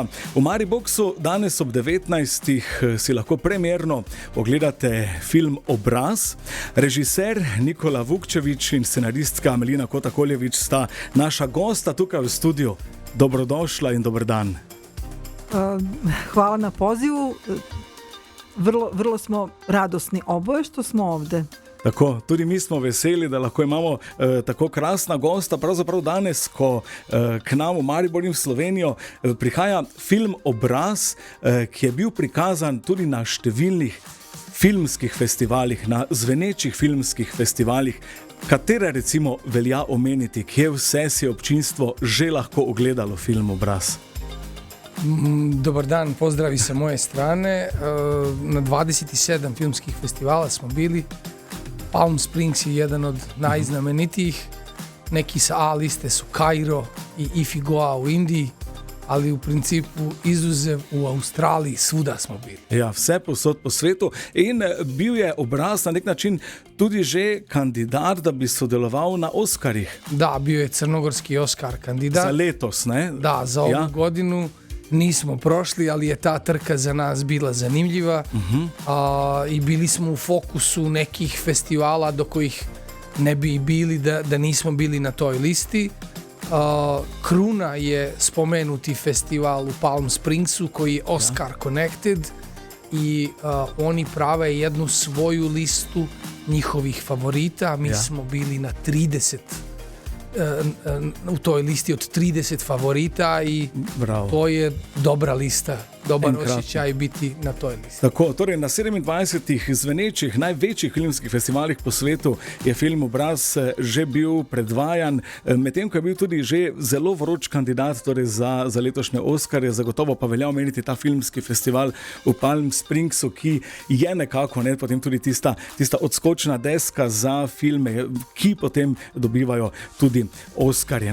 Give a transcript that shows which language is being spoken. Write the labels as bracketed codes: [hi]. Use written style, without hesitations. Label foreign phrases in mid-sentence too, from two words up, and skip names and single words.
[sl] V Mariboxu danes ob 19. si lahko premierno ogledate film Obraz. Režiser Nikola Vukčević in scenaristka Melina Kotakoljević sta naša gosta tukaj v studiu. Dobrodošla in dober dan. [sr] Hvala na pozivu. Vrlo smo radosni oboje što smo ovde. [sl] Tako, tudi mi smo veseli, da lahko imamo tako krasna gosta. Pravzaprav danes, ko k nam v Maribor in v Slovenijo prihaja film Obraz, ki je bil prikazan tudi na številnih filmskih festivalih, na zvenečih filmskih festivalih. Katere recimo velja omeniti, kje vse si je občinstvo že lahko ogledalo film Obraz? [sr] Dobar dan, pozdravi sa moje strane. Na 27 filmskih festivala smo bili. Palm Springs je jedan od najznamenitijih. Neki sa A liste su Kairo i Ifigoa u Indiji, ali u principu izuzev u Australiji, svuda smo bili. [sl] Ja, vse posod po svetu. In bil je Obraz na nek način tudi že kandidat, da bi sodeloval na Oskarjih. [sr] Da, bio je crnogorski Oskar kandidat. [sl] Za letos, ne? [sr] Da, za ovu godinu. Nismo prošli, ali je ta trka za nas bila zanimljiva i bili smo u fokusu nekih festivala do kojih ne bi bili da nismo bili na toj listi. Kruna je spomenuti festival u Palm Springsu koji je Oscar Connected i oni prave jednu svoju listu njihovih favorita. Mi smo bili na 30 u toj listi od 30 favorita i to je dobra lista, dobar osjećaj biti na toj listi. [sl] Tako, torej na 27 zvenečih, največjih filmskih festivalih po svetu je film Obraz že bil predvajan, medtem ko je bil tudi že zelo vroč kandidat torej za letošnje Oskarje. Zagotovo pa velja omeniti ta filmski festival v Palm Springsu, ki je nekako potem tudi tista odskočna deska za filme, ki potem dobivajo tudi Oskarje.